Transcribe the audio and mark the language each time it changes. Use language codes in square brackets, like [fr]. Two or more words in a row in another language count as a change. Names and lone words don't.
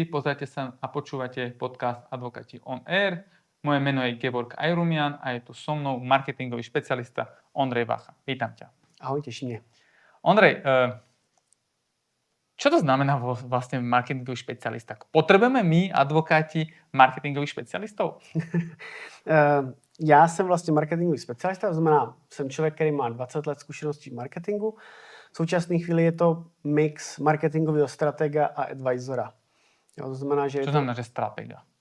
[sk] Pozrite sa a počúvate podcast Advokáti on Air. Moje meno je Gevorg Ajrumian a je tu so mnou marketingový špecialista Ondrej Vacha. Vítam ťa. [cs] Ahoj, teší mě. [sk] Ondrej, čo to znamená vlastne marketingový špecialista? Potrebujeme my, advokáti, marketingových špecialistov? [cs] Já jsem vlastně marketingový specialista, to znamená, jsem člověk, který má 20 let zkušeností v marketingu. V současné chvíli je to mix marketingového stratega a advisora. Jo, to znamená, že [sk] Čo znamená, že stratega?